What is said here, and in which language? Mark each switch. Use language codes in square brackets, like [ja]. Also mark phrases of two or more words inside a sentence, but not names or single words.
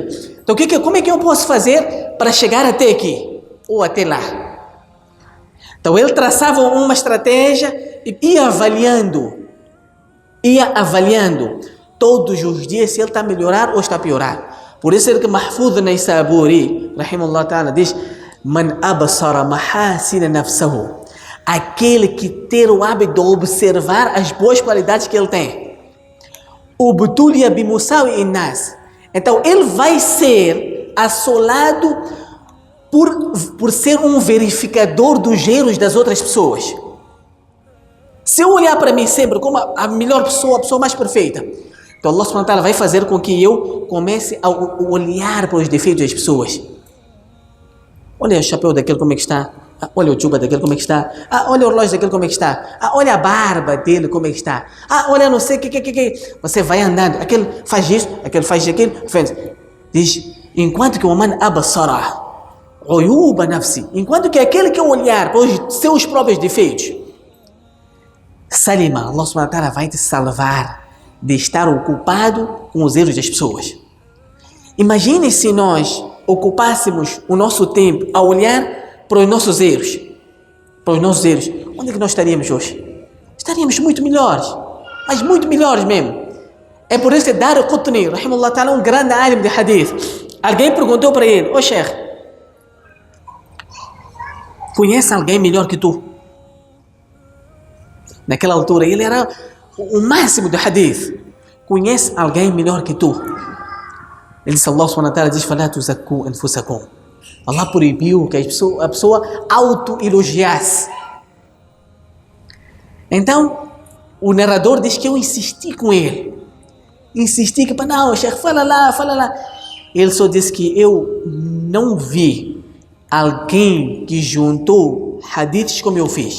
[pt] Então, como é que eu posso fazer para chegar até aqui? Ou até lá? Então, ele traçava uma estratégia e ia avaliando todos os dias se ele está a melhorar ou está a piorar. Por isso é que Mahfudh Naysaburi, [ar] رحمه الله تعالى, [pt] diz: [ar] من أبصر محاسن نفسه. [pt] Aquele que ter o hábito de observar as boas qualidades que ele tem. [ar] ابتلي بمساوئ الناس. [pt] Então ele vai ser assolado por ser um verificador dos erros das outras pessoas. Se eu olhar para mim sempre como a melhor pessoa, a pessoa mais perfeita, então [ar] الله سبحانه وتعالى [pt] vai fazer com que eu comece a olhar para os defeitos das pessoas. Olha o chapéu daquele como é que está. Olha o juba daquele como é que está. Olha o relógio daquele como é que está. Olha a barba dele como é que está. Olha não sei o que. Você vai andando. Aquele faz isso, aquele faz aquilo. Diz, enquanto que o [ar] من أبصر عيوب نفسه, [pt] enquanto que aquele que olhar para os seus próprios defeitos, Salima, [ar] الله سبحانه وتعالى [pt] vai te salvar de estar ocupado com os erros das pessoas. Imagine se nós ocupássemos o nosso tempo a olhar para os nossos erros. Onde é que nós estaríamos hoje? Estaríamos muito melhores, mas muito melhores mesmo. É por isso que Daraqutni, [ar] رحمه الله تعالى, [pt] um grande alim de hadith, alguém perguntou para ele: Ô Sheikh, conhece alguém melhor que tu? Naquela altura ele era o máximo do hadith. Conhece alguém melhor que tu? Ele disse: [ar] الله سبحانه وتعالى [pt] diz: [ar] فلا تزكوا أنفسكم. [pt] Allah proibiu que a pessoa auto-elogiasse. Então o narrador diz que eu insisti com ele. Insisti que não, Sheikh, fala lá. Ele só disse que eu não vi alguém que juntou hadiths como eu fiz.